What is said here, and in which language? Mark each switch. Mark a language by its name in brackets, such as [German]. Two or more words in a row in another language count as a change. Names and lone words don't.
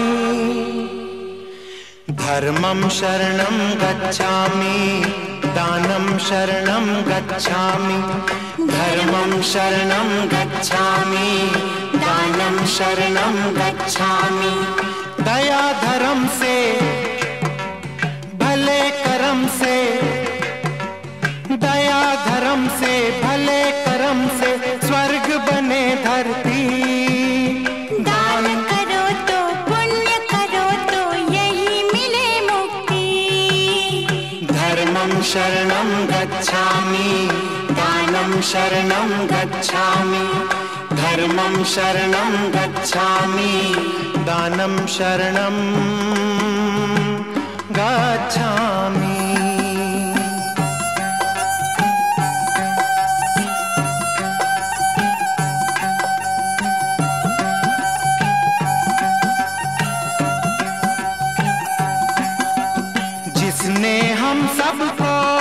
[Pali] धर्मं शरणं गच्छामि दानं शरणं गच्छामि धर्मं शरणं गच्छामि दानं शरणं गच्छामि [Hindi] दया धर्म से भले कर्म से दया धर्म से भले कर्म से स्वर्ग बने धरती दान करो तो पुण्य करो तो यही मिले मुक्ति [Pali] धर्मं शरणं गच्छामि दानं शरणं गच्छामि धर्मं शरणं गच्छामि दानं शरणं [Hindi] गच्छामि जिसने हम सबको